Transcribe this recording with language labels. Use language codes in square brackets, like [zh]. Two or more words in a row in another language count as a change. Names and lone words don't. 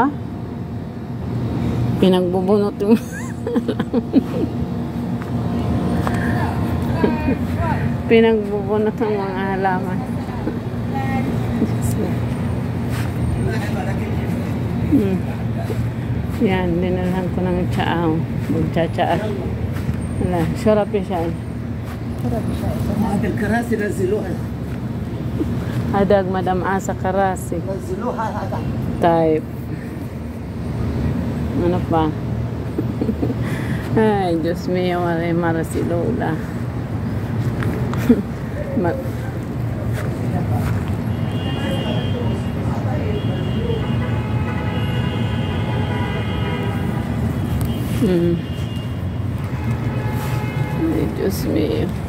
[tl] Pinagbubunot yung pinagbubunot ang mga halaman. Yan, dinalhan ko ng tsaa. Magtsatsaa. Wala, sarap siya. Sarap siya. [ar] هذا الكراسي نزلوها. Hadag Madam Asa Karasi. نزلوها هذا. [tl] Type. Ano pa? Ay, Diyos mio, mara si Lola. Ay, Diyos mio.